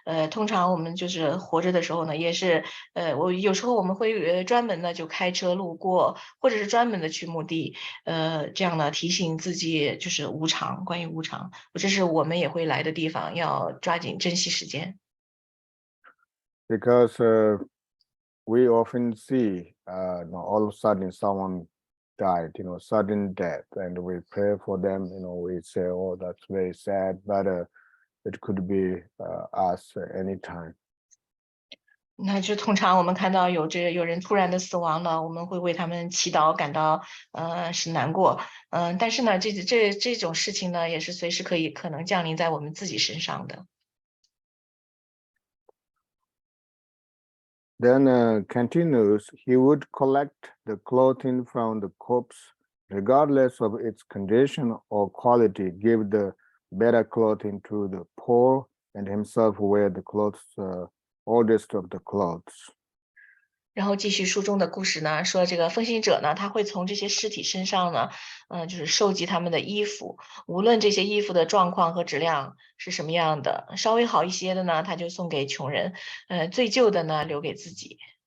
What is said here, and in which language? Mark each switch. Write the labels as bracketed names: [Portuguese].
[Chinese] 通常我们就是活着的时候呢，也是，我有时候我们会专门的就开车路过，或者是专门的去墓地，这样呢提醒自己就是无常，关于无常，这是我们也会来的地方，要抓紧珍惜时间。 [English] Because we often see, all of a sudden someone died, sudden death, and we pray for them, we say, oh, that's very sad, but it could be us anytime. [Chinese] 那就通常我们看到有人突然的死亡了，我们会为他们祈祷，感到是难过，但是呢，这种事情呢，也是随时可能降临在我们自己身上的。 [English] Then continues, he would collect the clothing from the corpse, regardless of its condition or quality, give the better clothing to the poor, and himself wear the clothes, oldest of the clothes. [Chinese] 然后继续书中的故事呢，说这个奉行者呢，他会从这些尸体身上呢，就是收集他们的衣服，无论这些衣服的状况和质量是什么样的，稍微好一些的呢，他就送给穷人，最旧的呢，留给自己。